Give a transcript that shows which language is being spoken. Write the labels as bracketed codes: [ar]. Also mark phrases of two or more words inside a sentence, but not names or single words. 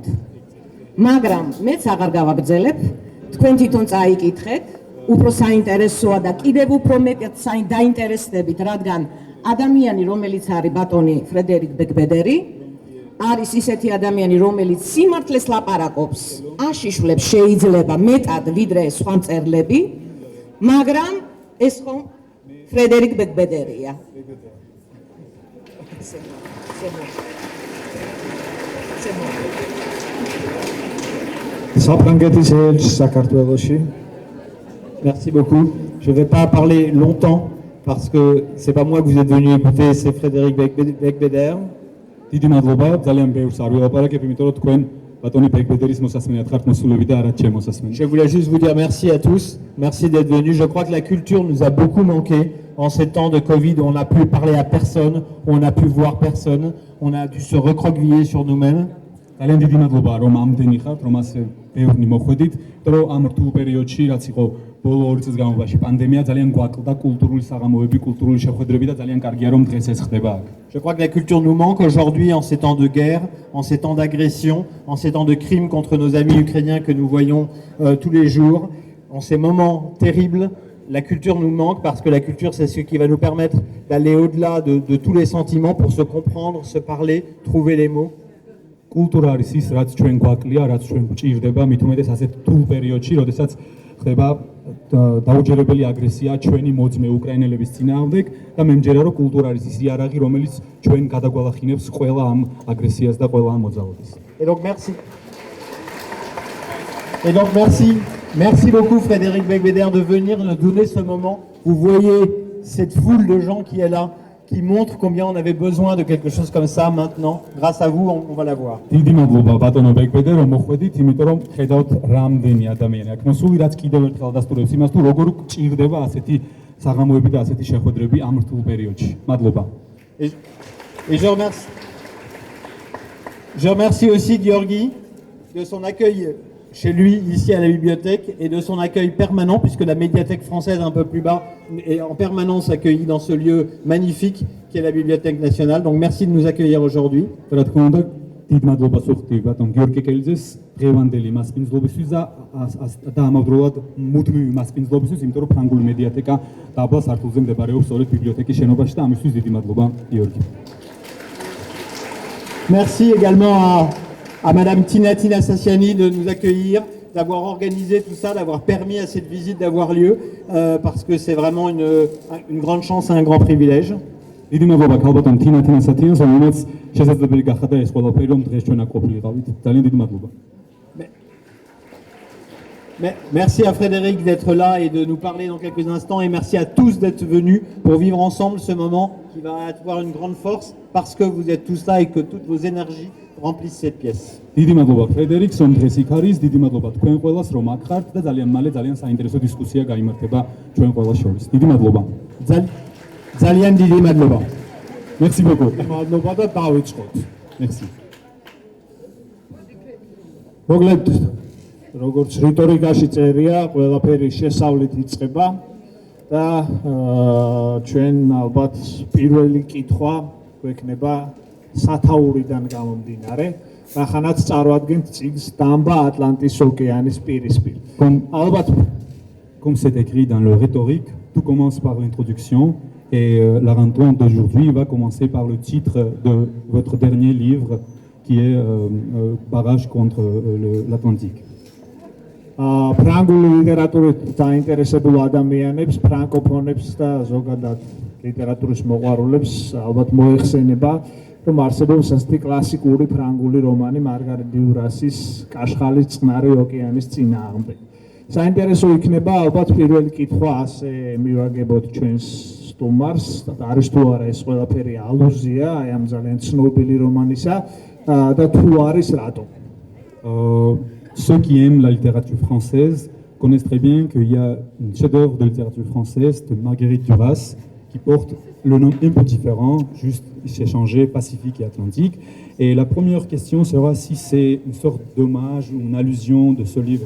[ka] მაგრამ მეც აღარ გავაგრძელებ, თქვენ თვითონ წაიკითხეთ, უფრო საინტერესოა და კიდევ უფრო მეტად დაინტერესდებით, რადგან ადამიანი, რომელიც არის ბატონი ფრედერიკ ბეკბედერი, არის ისეთი ადამიანი, რომელიც სიმართლეს ლაპარაკობს, აშიშვლებს შეიძლება მეტად ვიდრე სხვა მწერლები, მაგრამ ეს ხომ ფრედერიკ ბეკბედერია. საფრანგეთის ელჩი საქართველოში. [fr] Merci beaucoup. Je ne vais pas parler longtemps parce que c'est pas moi que vous êtes venu écouter, c'est Frédéric Beigbeder. [ka] დიდი მადლობა, ძალიან ბევრს არ ვილაპარაკებ, იმიტომ რომ თქვენ ბატონი ბეკბედერის მოსასმენად ხართ მოსულები და არა ჩემ მოსასმენად. [fr] Je voulais juste vous dire merci à tous, merci d'être venus. Je crois que la culture nous a beaucoup manqué en ces temps de Covid où on n'a pu parler à personne, où on n'a pu voir personne, on a dû se recroqueviller sur nous-mêmes. [ka] ძალიან დიდი მადლობა რომ ამდენი ხართ, რომ ასე ბევრნი მოხვედით, იმიტომ რომ ამ რთულ პერიოდში, რაც იყო ბოლო 2 წლის განმავლობაში პანდემია, ძალიან გვაკლდა კულტურული საღამოები, კულტურული შეხვედრები და ძალიან კარგია რომ დღეს ეს ხდება აქ. [fr] Je crois que la culture nous manque aujourd'hui en ces temps de guerre, en ces temps d'agression, en ces temps de crimes contre nos amis ukrainiens que nous voyons tous les jours, en ces moments terribles. La culture nous manque parce que la culture c'est ce qui va nous permettre d'aller au-delà de tous les sentiments pour se comprendre, se parler, trouver les mots. [ka] კულტურა არის ის, რაც ჩვენ გვაკლია, რაც ჩვენ გვჭირდება, მით უმეტეს ასეთ რთულ პერიოდში, როდესაც ხდება დაუჯერებელი აგრესია ჩვენი მოძმე უკრაინელების წინააღმდეგ და მე მჯერა რომ კულტურა არის ის იარაღი, რომელიც ჩვენ გადაგვალახინებს ყველა ამ აგრესიას და ყველა ამ მოძრაობას. [fr] Et donc merci beaucoup Frédéric Beigbeder de venir nous donner ce moment. Vous voyez cette foule de gens qui est là, qui montre combien on avait besoin de quelque chose comme ça maintenant. Grâce à vous, on va l'avoir. [ka] დიდი მადლობა ბატონო ბეკბედერ რომ მოხვედით, იმიტომ რომ ხედავთ რამდენი ადამიანი აქ მოსული, რაც კიდევ ერთხელ დასტურებს იმას თუ როგორ გჭირდება ასეთი საღამოები და ასეთი შეხვედრები ამ რთულ პერიოდში. მადლობა. [fr] Et je remercie aussi Georgi de son accueil chez lui, ici à la bibliothèque, et de son accueil permanent, puisque la médiathèque française un peu plus bas est en permanence accueillie dans ce lieu magnifique qui est la Bibliothèque nationale. Donc merci de nous accueillir aujourd'hui. [ka] რა თქმა უნდა, დიდ მადლობას ვუხდი ბატონ გიორგი კეკელიძეს დღევანდელი მასპინძლობისთვის და ამავდროულად მუდმივი მასპინძლობისთვის, იმიტომ რომ ფრანგული მედიათეკა დაბლა სართულზე მდებარეობს სწორედ ბიბლიოთეკის შენობაში და ამისთვის დიდი მადლობა გიორგი. [fr] Merci également à Madame Tina Sassiani de nous accueillir, d'avoir organisé tout ça, d'avoir permis à cette visite d'avoir lieu, parce que c'est vraiment une grande chance et un grand privilège. [ka] დიდი მადლობა ქალბატონ თინა სათიანს, რომელიც შესაძლებელი გახადა ეს ყველაფერი რომ დღეს ჩვენ აქ ყოფილიყავით. ძალიან დიდი მადლობა. [fr] Merci à Frédéric d'être là et de nous parler dans quelques instants, et merci à tous d'être venus pour vivre ensemble ce moment qui va avoir une grande force parce que vous êtes tous là et que toutes vos énergies remplissent cette pièce. [ka] დიდი მადლობა ფრედერიკს, რომ დღეს იქ არის, დიდი მადლობა თქვენ ყველას, რომ აქ ხართ და ძალიან მალე ძალიან საინტერესო დისკუსია გაიმართება ჩვენ ყველას შორის. დიდი მადლობა. ძალიან დიდი მადლობა. [fr] Merci beaucoup. [ka] მადლობა და დავიწყოთ. [fr] Merci. [ka] მოგლედ, როგორც რიტორიკაში წერია, ყველაფერი შესავლით იწყება და ჩვენ ალბათ პირველი კითხვა გვექნება სათაურიდან გამომდინარე, რახანაც წარმოადგენთ წიგნს დამბა ატლანტის ოკეანის პირისპირ. [fr] Albert, comme c'est écrit dans le rhétorique, tout commence par l'introduction et la rencontre d'aujourd'hui va commencer par le titre de votre dernier livre qui est Barrage contre l'Atlantique. [ka] ფრანგული ლიტერატურით დაინტერესებულ ადამიანებს, ფრანკოფონებს და ზოგადად ლიტერატურის მოყვარულებს ალბათ მოიხსენება, რომ არსებობს ასეთი კლასიკური ფრანგული რომანი მარგარიტ დიურასის კაშხალის წყნარი ოკეანის წინააღმდეგ. საინტერესო იქნება ალბათ პირველი კითხვა ასე მივაგებოთ ჩვენს სტუმარს, არის თუ არა ეს ყველაფერი ალუზია აი ამ ძალიან ცნობილი რომანისა და თუ არის რატო. [fr] Ceux qui aiment la littérature française connaissent très bien qu'il y a une chef-d'œuvre de littérature française de Marguerite Duras qui porte le nom un peu différent, juste s'est changé Pacifique et Atlantique. Et la première question sera si c'est une sorte d'hommage ou une allusion de ce livre.